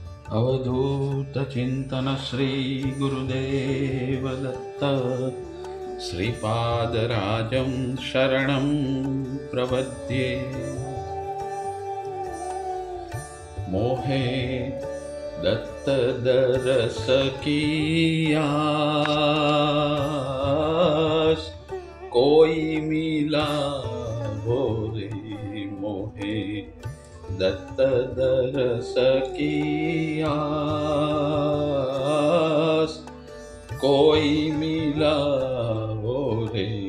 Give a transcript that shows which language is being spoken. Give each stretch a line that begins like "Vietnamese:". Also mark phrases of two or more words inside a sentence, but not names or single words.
Sanskrit: अवधूत चिंतन श्री गुरुदेव दत्त श्रीपादराजं शरणं प्रपद्ये।
Hindi: मोहे दत्त दरस की आस, कोई मिला हो रे। मोहे दत्त दरस की आस, कोई मिला हो रे।